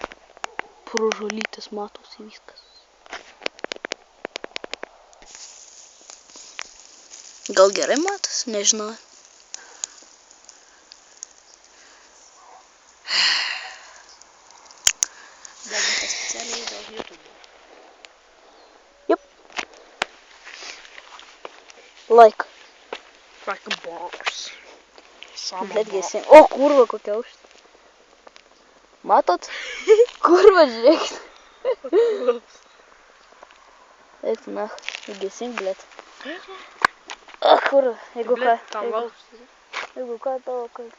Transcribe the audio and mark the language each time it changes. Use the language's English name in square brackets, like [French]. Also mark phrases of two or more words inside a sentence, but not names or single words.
[Lithuanian] Pro žolytės matosi viskas. Gal gerai matos, nežinau. Deginta specialiai dėl YouTube. Jup. Like. [English] Like a boss. [Lithuanian] Blėt, gesink. O, kurva, kokia aukšta. Matot? Kurva, žiūrėkit. Eik, na, gesink, blėt. O, kurva, jeigu ką. Tam valštai. Jeigu ką, tavo kaltė.